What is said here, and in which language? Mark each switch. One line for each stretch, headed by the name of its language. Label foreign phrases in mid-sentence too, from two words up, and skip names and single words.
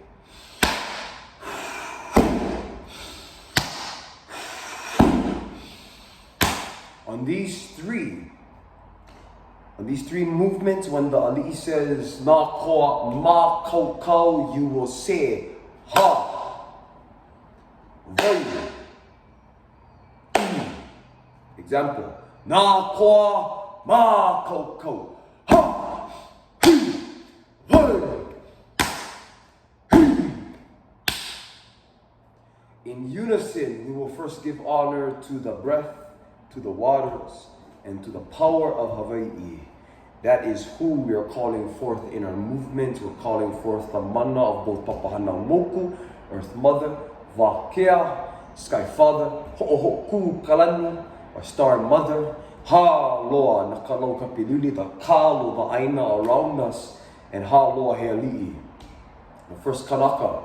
English: On these three movements, when the Ali'i says
Hawaiian: Nā Koa Mākaukau,
English: you will say
Hawaiian: Ha, Vai, E. Example, Nā Koa Mākaukau, Ha, Hi, Vai, Hi.
English: In unison, we will first give honor to the breath, to the waters, and to the power of Hawai'i. That is who we are calling forth in our movement. We're calling forth the mana of both Papahana Moku, Earth Mother, Wakea, Sky Father, Ho'ohoku Kalani, our Star Mother, Hāloa Nakalo Kapiluli, the Kalu, the Aina around us, and Hāloa Heali'i, the first Kānaka.